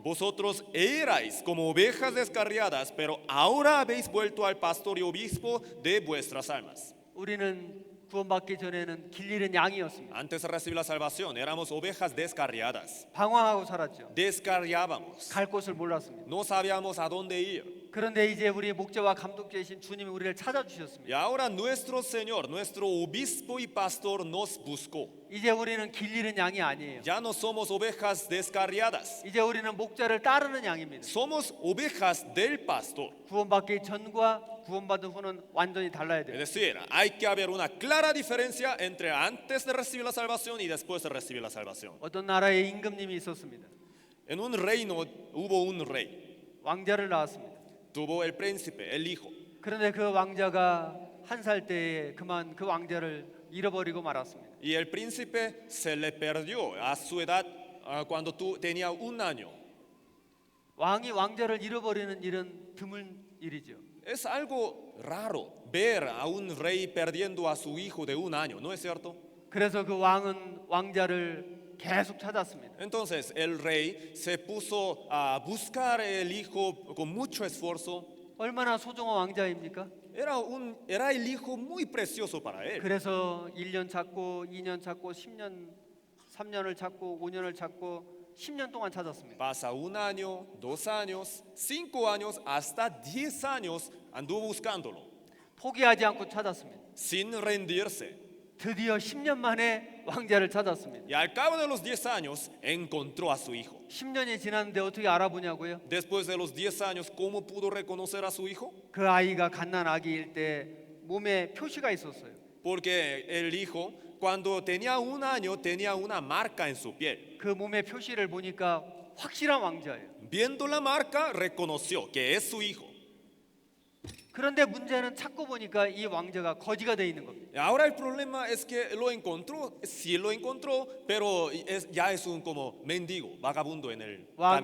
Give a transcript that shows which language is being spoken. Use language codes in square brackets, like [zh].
[es] Vosotros erais como ovejas descarriadas, pero ahora habéis vuelto al pastor y obispo de vuestras almas. [ko] 우리는 구원받기 전에는 길 잃은 양이었습니다. [es] Antes de recibir la salvación éramos ovejas descarriadas. [ko] 방황하고 살았죠. [es] Descarriábamos. [ko] 갈 곳을 몰랐습니다. [es] No sabíamos a dónde ir. [ko] 그런데 이제 우리의 목자와 감독 되신 주님이 우리를 [es] Y [ko] 찾아주셨습니다. [es] ahora nuestro Señor, nuestro obispo y pastor nos buscó. [ko] 이제 우리는 길 잃은 양이 아니에요. [es] Ya no somos ovejas descarriadas. [ko] 이제 우리는 목자를 따르는 양입니다. [es] Somos ovejas del pastor. [ko] 구원받기 전과 구원받은 후는 완전히 달라야 [es] Es [ko] 돼요. [es] decir, hay que haber una clara diferencia entre antes de recibir la salvación y después de recibir la salvación. [ko] 어떤 나라에 임금님이 있었습니다. [es] En un reino hubo un rey. [ko] 왕자를 낳았습니다. [es] Tuvo el príncipe, el hijo. [ko] 그런데 그 왕자가 한 살 때에 그만 그 왕자를 잃어버리고 말았습니다. [es] Y el príncipe se le perdió a su edad cuando tenía un año. [ko] 왕이 왕자를 잃어버리는 일은 드문 일이죠. [es] Es algo raro ver a un rey perdiendo a su hijo de 1 año, ¿no es cierto? [ko] 그래서 그 왕은 왕자를 계속 찾았습니다. [es] Entonces el rey se puso a buscar el hijo con mucho esfuerzo. [ko] 얼마나 소중한 왕자입니까? [es] Era el hijo muy precioso para él. [ko] 그래서 1년 찾고 2년 찾고 10년 3년을 찾고 5년을 찾고 10년 동안 찾았습니다. [es] Pasa 1 año, 2 años, 5 años, hasta 10 años anduvo buscándolo, [ko] 포기하지 않고 찾았습니다. [es] sin rendirse. [ko] 드디어 10년 만에 왕자를 찾았습니다. [es] Y al cabo de los 10 años encontró a su hijo. [ko] 10년이 지났는데 어떻게 알아보냐고요? [es] Después de los 10 años, ¿cómo pudo reconocer a su hijo? [ko] 그 아이가 갓난 아기일 때 몸에 표시가 있었어요. [es] Porque el hijo, cuando tenía 1 año, tenía una marca en su piel. [ko] 그 몸의 표시를 보니까 확실한 왕자예요. [es] Viendo la marca, reconoció que es su hijo. [ko] 그런데 문제는 찾고 보니까 이 왕자가 거지가 돼 있는 겁니다. [es] Ahora el problema es que lo encontró, sí lo encontró, pero ya es un como mendigo, vagabundo en el camino.